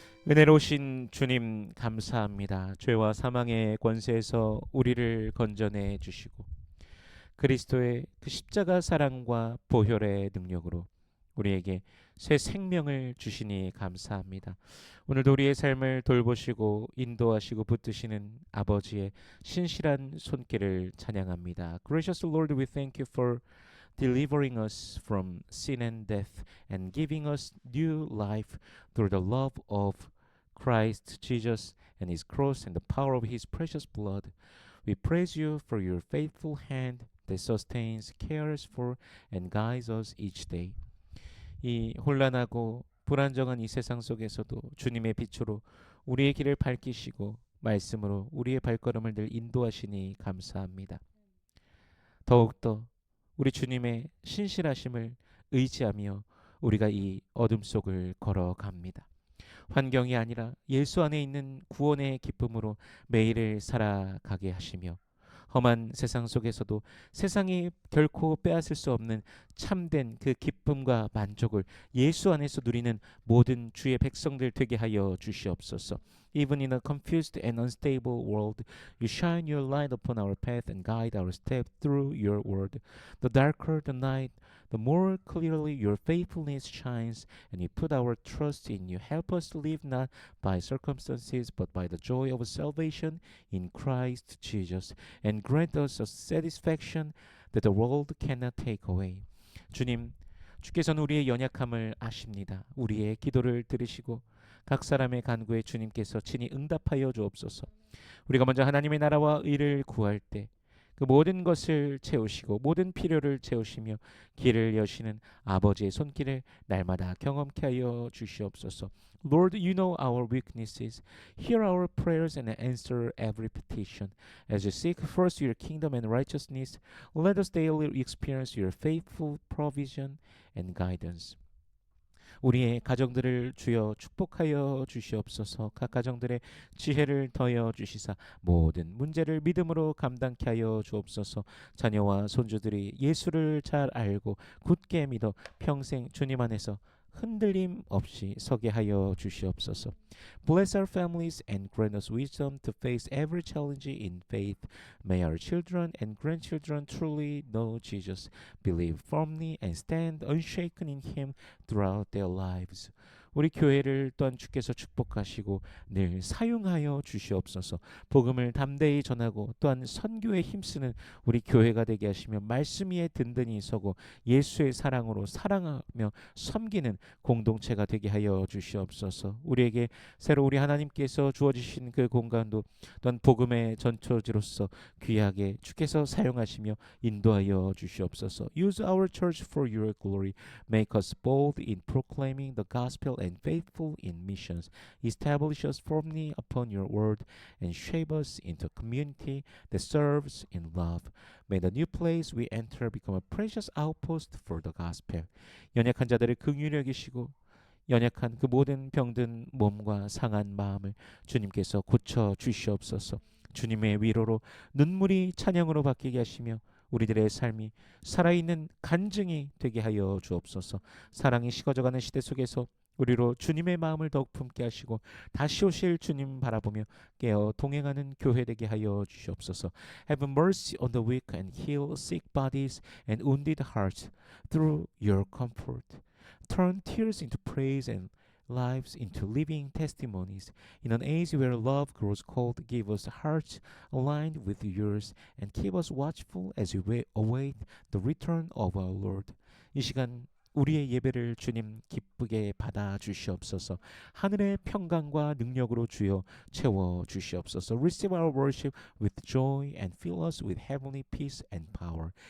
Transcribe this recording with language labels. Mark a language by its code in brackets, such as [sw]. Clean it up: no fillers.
[ko] 은혜로우신 주님 감사합니다. 죄와 사망의 권세에서 우리를 건져내 주시고 그리스도의 그 십자가 사랑과 보혈의 능력으로 우리에게 새 생명을 주시니 감사합니다. 오늘도 우리의 삶을 돌보시고 인도하시고 붙드시는 아버지의 신실한 손길을 찬양합니다. [en] Gracious Lord, we thank you for delivering us from sin and death and giving us new life through the love of Christ Jesus and his cross and the power of his precious blood. We praise you for your faithful hand that sustains, cares for, and guides us each day. [ko] 이 혼란하고 불안정한 이 세상 속에서도 주님의 빛으로 우리의 길을 밝히시고 말씀으로 우리의 발걸음을 늘 인도하시니 감사합니다. 더욱더 우리 주님의 신실하심을 의지하며 우리가 이 어둠 속을 걸어갑니다. 환경이 아니라 예수 안에 있는 구원의 기쁨으로 매일을 살아가게 하시며 험한 세상 속에서도 세상이 결코 빼앗을 수 없는 참된 그 기쁨과 만족을 예수 안에서 누리는 모든 주의 백성들 되게 하여 주시옵소서. [en] Even in a confused and unstable world, you shine your light upon our path and guide our step through your word. The darker the night, the more clearly your faithfulness shines, and we put our trust in you. Help us to live not by circumstances, but by the joy of salvation in Christ Jesus, and grant us a satisfaction that the world cannot take away. [ko] 주님, 주께서는 우리의 연약함을 아십니다. 우리의 기도를 들으시고 각 사람의 간구에 주님께서 친히 응답하여 주옵소서. 우리가 먼저 하나님의 나라와 의를 구할 때 그 모든 것을 채우시고 모든 필요를 채우시며 길을 여시는 아버지의 손길을 날마다 경험케 하여 주시옵소서. [en] Lord, you know our weaknesses. Hear our prayers and answer every petition. As you seek first your kingdom and righteousness, let us daily experience your faithful provision and guidance. [ko] 우리의 가정들을 주여 축복하여 주시옵소서. 각 가정들의 지혜를 더하여 주시사 모든 문제를 믿음으로 감당케 하여 주옵소서. 자녀와 손주들이 예수를 잘 알고 굳게 믿어 평생 주님 안에서 흔들림 없이 서게 하여 주시옵소서. [en] Bless our families and grant us wisdom to face every challenge in faith. May our children and grandchildren truly know Jesus, believe firmly and stand unshaken in Him throughout their lives. [ko] 우리 교회를 또한 주께서 축복하시고 늘 사용하여 주시옵소서. 복음을 담대히 전하고 또한 선교에 힘쓰는 우리 교회가 되게 하시며 말씀 위에 든든히 서고 예수의 사랑으로 사랑하며 섬기는 공동체가 되게 하여 주시옵소서. 우리에게 새로 우리 하나님께서 주어주신 그 공간도 또한 복음의 전초지로서 귀하게 주께서 사용하시며 인도하여 주시옵소서. [en] Use our church for your glory. Make us bold in proclaiming the gospel and faithful in missions. Establish us firmly upon your word and shape us into a community that serves in love. May the new place we enter become a precious outpost for the gospel. [ko] 연약한 자들을 긍휼히 여기시고 연약한 그 모든 병든 몸과 상한 마음을 주님께서 고쳐 주시옵소서. 주님의 위로로 눈물이 찬양으로 바뀌게 하시며 우리들의 삶이 살아있는 간증이 되게 하여 주옵소서. 사랑이 식어져가는 시대 속에서 우리로 주님의 마음을 더욱 품게 하시고 다시 오실 주님 바라보며 깨어 동행하는 교회 되게 하여 주시옵소서. [en] Have mercy on the weak and heal sick bodies and wounded hearts through your comfort. Turn tears into praise and lives into living testimonies. In an age where love grows cold, give us hearts aligned with yours and keep us watchful as we await the return of our Lord. [ko] 이 시간 우리의 예배를 주님 기쁘게 받아 주시옵소서. 하늘의 평강과 능력으로 주여 채워 주시옵소서. [en] Receive our worship with joy and fill us with heavenly peace and power.